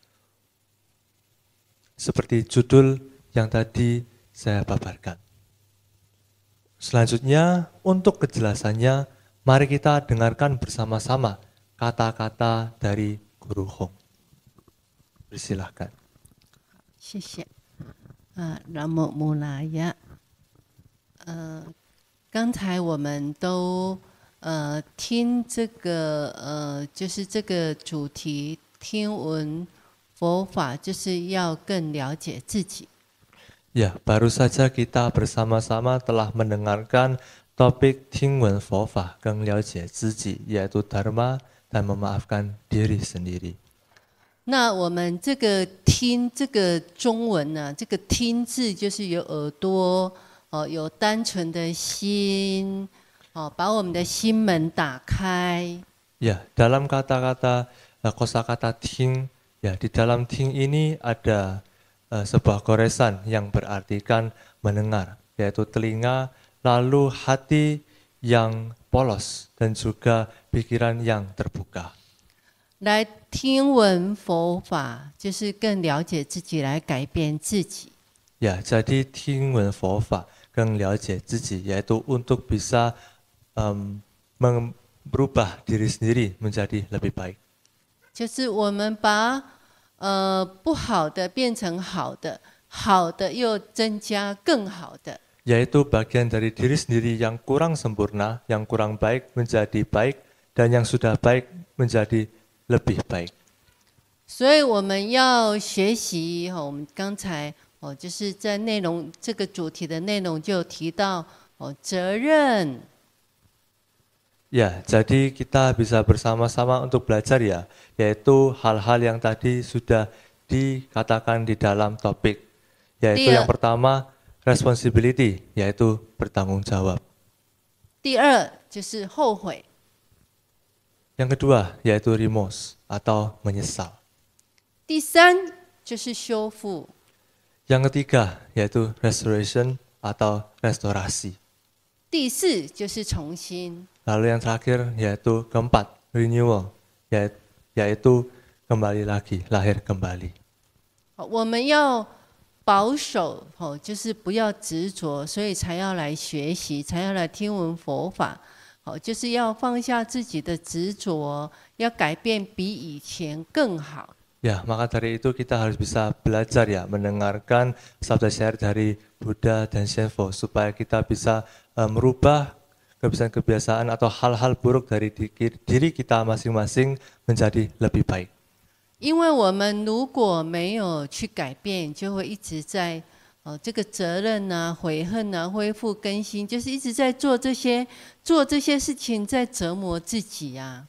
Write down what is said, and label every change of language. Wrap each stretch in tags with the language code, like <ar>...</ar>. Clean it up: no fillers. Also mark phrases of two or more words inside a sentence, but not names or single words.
<id>Seperti judul yang tadi saya paparkan. Selanjutnya, untuk kejelasannya, mari kita dengarkan bersama-sama kata-kata dari Guru Hong. Persilahkan.</id> <zh>谢谢。南无摩那呀。刚才我们都听这个就是这个主题，听闻佛法，就是要更了解自己。</zh> <id>Ya, baru saja kita bersama-sama telah mendengarkan topik</id> <zh>听闻佛法，更了解自己,</zh> <id>yaitu Dharma dan memaafkan diri sendiri.</id> <zh>那我们这个听这个中文呢，这个听字就是有耳朵有单纯的心把我们的心门打开。</zh> <id>Ya, dalam kata-kata kosakata ting, ya di dalam ting ini ada sebuah goresan yang berartikan mendengar, yaitu telinga, lalu hati yang polos dan juga pikiran yang terbuka.</id> <zh>来听闻佛法，就是更了解自己，来改变自己。</zh> <id>Ya, jadi</id> <zh>听闻佛法，更了解自己,</zh> <id>yaitu untuk bisa merubah diri sendiri menjadi lebih baik.</id> <zh>就是我们把不好的变成好的，好的又增加更好的。</zh> <id>Yaitu bagian dari diri sendiri yang kurang sempurna, yang kurang baik menjadi baik, dan yang sudah baik menjadi lebih baik.</id> <zh>所以我们要学习我们刚才就是在内容这个主题的内容就提到责任。</zh> <id>Ya, jadi kita bisa bersama-sama untuk belajar ya, yaitu hal-hal yang tadi sudah dikatakan di dalam topik. Yaitu yang pertama, responsibility, yaitu bertanggung jawab.</id> <zh>第二就是后悔。</zh> <id>Yang kedua, yaitu remorse atau menyesal.</id> <zh>第三就是修复。</zh> <id>Yang ketiga, yaitu restoration atau restorasi.</id> <zh>第四就是重新。</zh> <id>Lalu yang terakhir yaitu keempat, renewal, yaitu kembali lagi, lahir kembali.</id> <zh>我们要保守就是不要执着，所以才要来学习，才要来听闻佛法。就是要放下自己的执着，要改变比以前更好。</zh> <id>Ya, maka dari itu kita harus bisa belajar ya, mendengarkan sabda syair dari Buddha dan Shenpo supaya kita bisa merubah kebiasaan-kebiasaan atau hal-hal buruk dari diri kita masing-masing menjadi lebih baik.</id> <zh>因为我们如果没有去改变，就会一直在这个责任啊、悔恨啊、恢复更新，就是一直在做这些事情，在折磨自己啊。</zh>